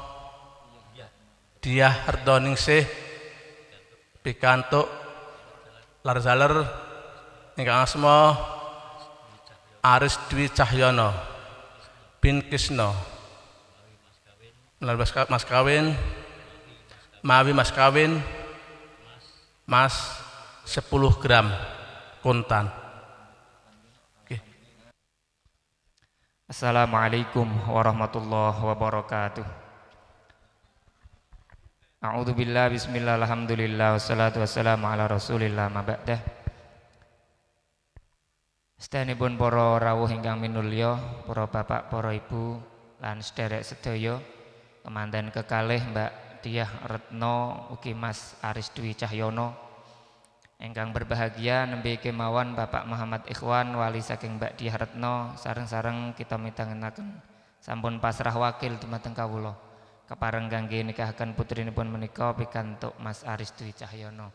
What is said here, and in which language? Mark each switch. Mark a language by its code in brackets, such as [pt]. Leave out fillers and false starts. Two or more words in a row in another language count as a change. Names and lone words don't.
[jv] Diah Hardoningsih pikantuk larzaler ingkang asma Aris Dwi Cahyono bin Kisno melalui mas kawin mawi mas kawin mas 10 gram kontan. Oke. [ar] السلام عليكم ورحمة الله وبركاته. أعوذ بالله بسم الله الحمد لله والصلاة والسلام على رسول الله ما بعده. [jv] Sedanipun para rawuh ingkang minulya, para bapak, para ibu lan sederek sedaya, kemanten kekalih Mbak Diah Retno ugi Mas Aris Dwi Cahyono, ingkang berbahagia nembe kemawon Bapak Muhammad Ikhwan wali saking Mbak Diah Retno, sareng-sareng kita mitangenaken sampun pasrah wakil dumateng kawula kepareng kangge nikahaken putrinipun menika pikantuk Mas Aris Dwi Cahyono.